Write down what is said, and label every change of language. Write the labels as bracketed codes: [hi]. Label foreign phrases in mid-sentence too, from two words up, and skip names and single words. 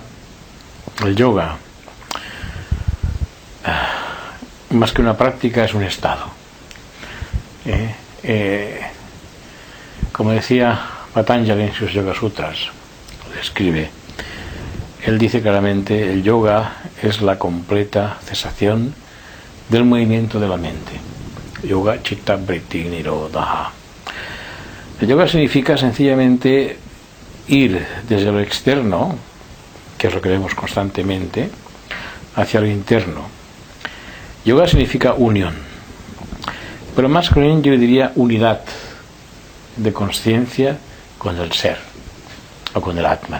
[es] El yoga, más que una práctica, es un estado. Como decía Patanjali en sus Yoga Sutras, lo describe. Él dice claramente: el yoga es la completa cesación del movimiento de la mente. [sa] Yoga chitta vritti nirodha. [es] El yoga significa sencillamente ir desde lo externo, que es lo que vemos constantemente, hacia lo interno. Yoga significa unión, pero más que unión, yo diría unidad de conciencia con el ser o con el Atman.